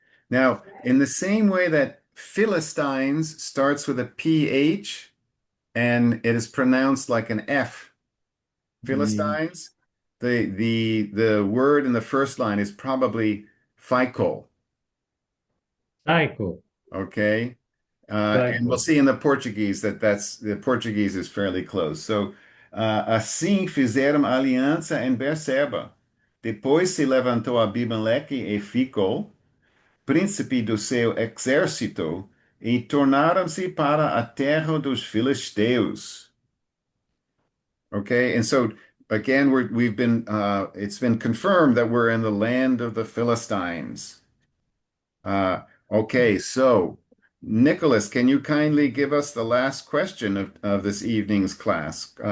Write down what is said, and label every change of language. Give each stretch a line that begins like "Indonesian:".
English: Now, in the same way that Philistines starts with a PH and it is pronounced like an F, The Philistines, the word in the first line is probably FICO, cycle, okay? And we'll see in the Portuguese that the Portuguese is fairly close.
Portuguese: So, assim fizeram aliança em Berseba. Depois se levantou Abimeleque e ficou príncipe do seu exército e tornaram-se para a terra dos filisteus.
English: Okay, and so again, we've been it's been confirmed that we're in the land of the Philistines. Okay, so Nicholas, can you kindly give us the last question of this evening's class?